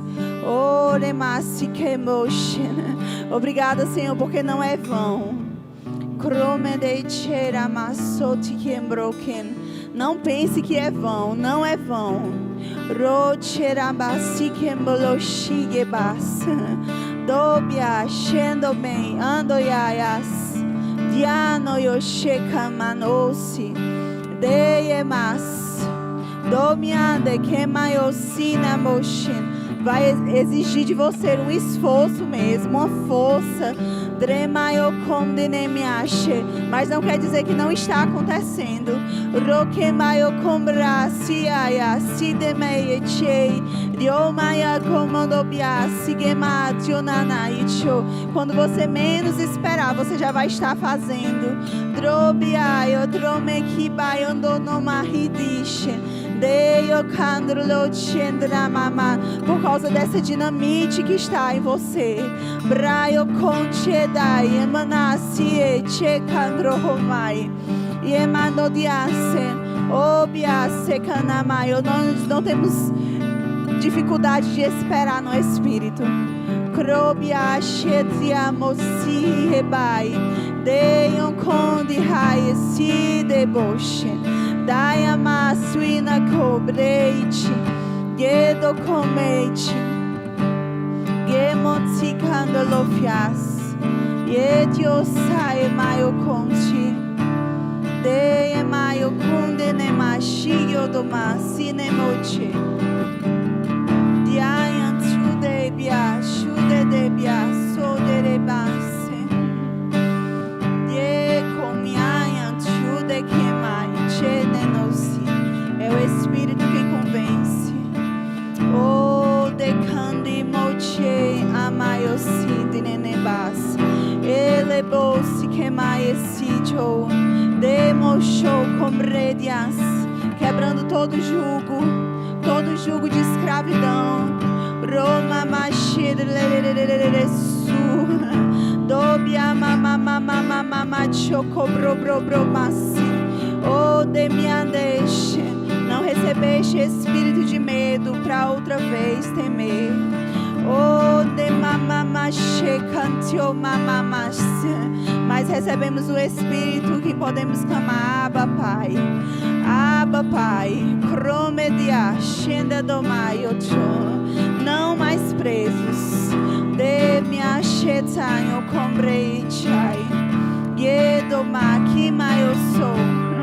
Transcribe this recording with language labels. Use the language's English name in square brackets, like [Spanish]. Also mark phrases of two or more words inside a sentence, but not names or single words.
[Portuguese] O demais, obrigada, Senhor, porque não é vão. Não pense que é vão, não é vão. Dobia, shendo bem, andoyayas, diano yosheka manosi, deyemas, domiande kemayosina moshin. Vai exigir de você um esforço mesmo, uma força. Mas não quer dizer que não está acontecendo. Quando você menos esperar, você já vai estar fazendo. Por causa dessa dinamite que está em você. Braio conchedai, emanacie, checandrohomai, emanodiasen, obiase canamai. Nós não temos dificuldade de esperar no Espírito. Crobia chetriamosi rebai, deion condi hai si deboche, daia masuina cobreite, gedo comete. Gemotsi candolofias, yediosae maio conti, de maio conde ne machio do masine moche, diayan chude bia, chude de bia, so de rebase, de comiayan chude que mai, chedenosi, é o Espírito que convence. Oh, de candi moche amayosi de nenebas, elebosi que maesicho, demochou comredias, quebrando todo jugo de escravidão. Roma machirelerereresu, dobia mama choco bro masi, oh de miandeixe. Não recebeste espírito de medo para outra vez temer. Oh, de mamamache, cantio mamamache, mas recebemos o Espírito que podemos clamar, Abba, Pai. Abba, Pai. Cromedia, Shenda Domai, Ocho. Não mais presos. De minha chetanho, comprei chai. Yedoma, que eu sou.